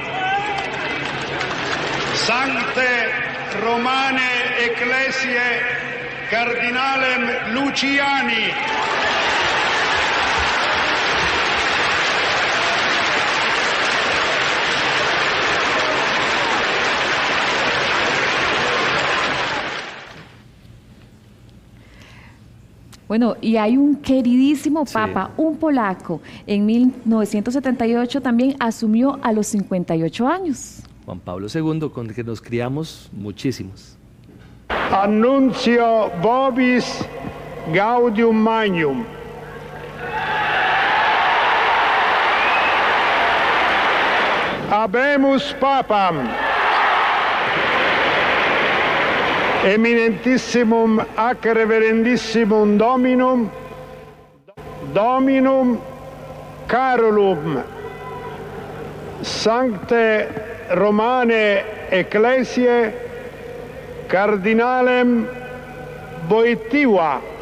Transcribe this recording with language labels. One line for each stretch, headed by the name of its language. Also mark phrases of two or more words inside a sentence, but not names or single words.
Latin: Sancte Romane Ecclesiae, Cardinalem Luciani.
Spanish: Bueno, y hay un queridísimo papa, un polaco, en 1978 también asumió a los 58 años. Juan Pablo II, con el que nos criamos muchísimos.
Latin: Annuncio vobis Gaudium Magnum. Habemus papam. Eminentissimum ac reverendissimum Dominum, Dominum Carolum, Sancte Romane Ecclesiae, Cardinalem Wojtyła.